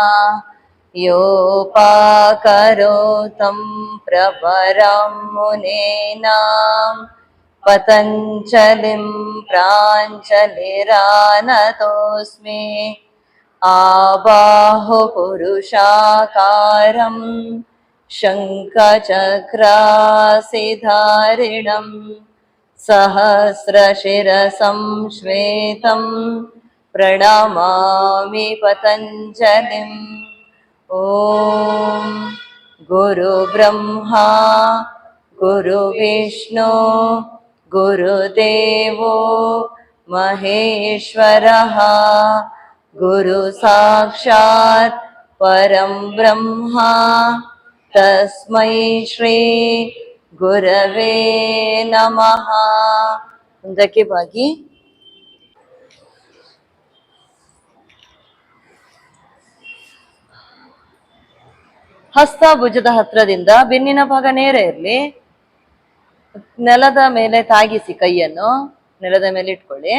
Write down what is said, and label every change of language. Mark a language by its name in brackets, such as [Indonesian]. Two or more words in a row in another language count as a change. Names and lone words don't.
[Sanskrit] ಯೋಪಾಕರೋತಂ ಪ್ರಪರಂ ಮುನೇನಾಂ ಪತಂಜಲಿಂ ಪ್ರಾಂಜಲಿರಾನತೋಸ್ಮಿ. ಆಬಾಹು ಪುರುಷಾಕಾರಂ ಶಂಖಚಕ್ರಾಸಿಧಾರಿಣಂ ಸಹಸ್ರಶಿರಸಂ ಶ್ವೇತಂ ಪ್ರಣಮಾಮಿ ಪತಂಜಲಿಂ. ಓಂ ಗುರು ಬ್ರಹ್ಮ ಗುರು ವಿಷ್ಣು ಗುರುದೇವೋ ಮಹೇಶ್ವರಃ ಗುರು ಸಾಕ್ಷಾತ್ ಪರಂ ಬ್ರಹ್ಮ ತಸ್ಮೈ ಶ್ರೀ ಗುರವೇ ನಮಃ. [Kannada] ಮುಂದಕ್ಕೆ ಬಾಗಿ. ಹಸ್ತ ಭುಜದ ಹತ್ರದಿಂದ ಬೆನ್ನಿನ ಭಾಗ ನೇರ ಇರಲಿ. ನೆಲದ ಮೇಲೆ ತಾಗಿಸಿ ಕೈಯನ್ನು ನೆಲದ ಮೇಲೆ ಇಟ್ಕೊಳ್ಳಿ.